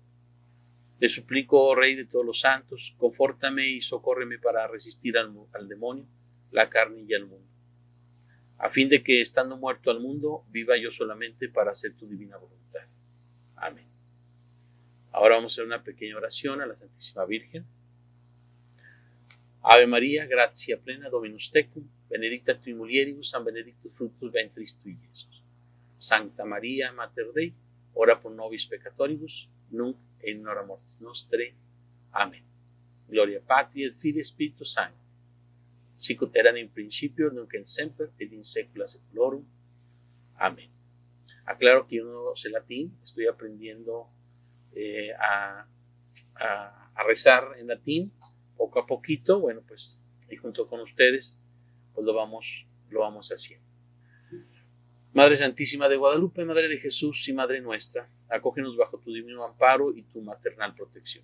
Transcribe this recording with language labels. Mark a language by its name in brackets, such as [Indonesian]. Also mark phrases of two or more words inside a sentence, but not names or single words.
[Spanish] Te suplico, oh Rey de todos los santos, confórtame y socórreme para resistir al demonio, la carne y al mundo, a fin de que, estando muerto al mundo, viva yo solamente para hacer tu divina voluntad. Amén. Ahora vamos a hacer una pequeña oración a la Santísima Virgen. [Latin] Ave María, gratia plena, Dominus tecum, benedicta tui mulieribus, and benedictus fructus ventris tui, Iesus. Sancta Maria, Mater Dei, ora pro nobis peccatoribus, nunc et in hora mortis nostrae. [Spanish] Amén. [Latin] Gloria Patri et Filii Spiritus Sancti, sicut erat in principio, nunc et semper, et in saecula saeculorum. [Spanish] Amén. Aclaro que yo no sé latín, estoy aprendiendo a rezar en latín poco a poquito. Bueno, pues y junto con ustedes pues lo vamos haciendo. Madre Santísima de Guadalupe, Madre de Jesús y Madre nuestra, acógenos bajo tu divino amparo y tu maternal protección.